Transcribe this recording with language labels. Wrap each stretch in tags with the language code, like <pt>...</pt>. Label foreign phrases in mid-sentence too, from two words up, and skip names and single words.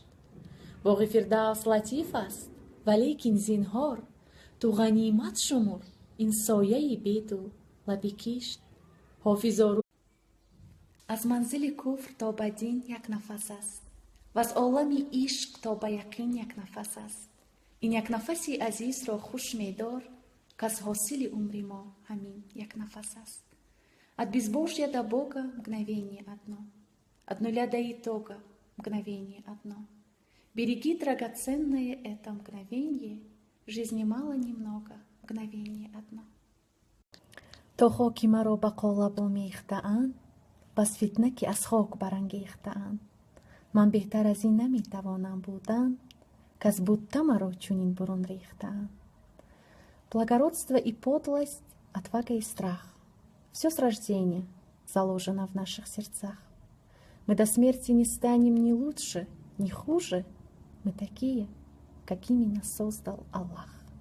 <tg>боғи фирдавс латиф аст, валекин зинҳор, ту ғанимат шумур ин сояи беду лаби кишт. ҳофизору аз манзили куфр то ба дин як нафас аст, ва аз олами ишқ то ба яқин як нафас аст. ин як нафаси азизро хуш медор, каз ҳосили умри мо ҳамин як нафас аст.</tg> <ru>от безбожья до Бога мгновение одно, от нуля до итога мгновение одно. Береги драгоценное это мгновенье, жизни мало немного, мгновение одно.</ru> <tg>то хоки маро ба қолабо мехтаанд, бас фитна ки аз хок барангехтаанд. ман беҳтар аз ин наметавонам будан, каз будта маро чунин бурун рехтаанд.</tg> <ru>Благородство и подлость, отвага и страх — все с рождения заложено в наших сердцах. Мы до смерти не станем ни лучше, ни хуже. Мы такие, какими нас создал Аллах.</ru>